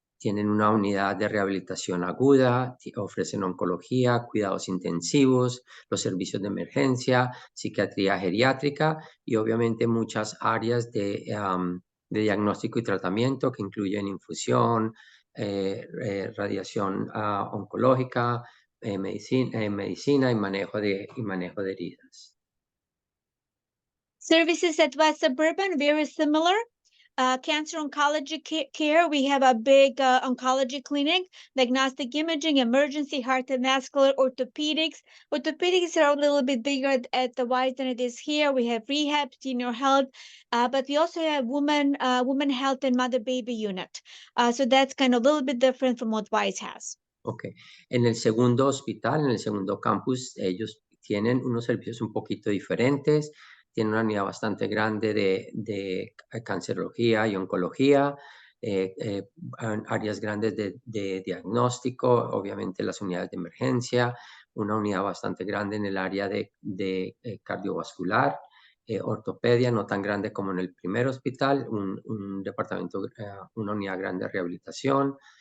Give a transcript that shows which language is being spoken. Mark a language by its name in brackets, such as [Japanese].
[Spanish] Tienen una unidad de rehabilitación aguda, ofrecen oncología, cuidados intensivos, los servicios de emergencia, psiquiatría geriátrica y obviamente muchas áreas de diagnóstico y tratamiento que incluyen infusión, radiación oncológica, medicina y manejo de heridas. [English] Services at West Suburban, very similar. Cancer oncology care, we have a big oncology clinic, diagnostic imaging, emergency, heart and vascular, orthopedics. Orthopedics are a little bit bigger at the Wise than it is here. We have rehab, senior health, but we also have women health and mother-baby unit. So that's kind of a little bit different from what Wise has. Okay. [Spanish] En el segundo hospital, en el segundo campus, ellos tienen unos servicios un poquito diferentes. Tienen una unidad bastante grande de cancerología y oncología, áreas grandes de diagnóstico, obviamente las unidades de emergencia, una unidad bastante grande en el área de cardiovascular, ortopedia, no tan grande como en el primer hospital, un departamento, una unidad grande de rehabilitación.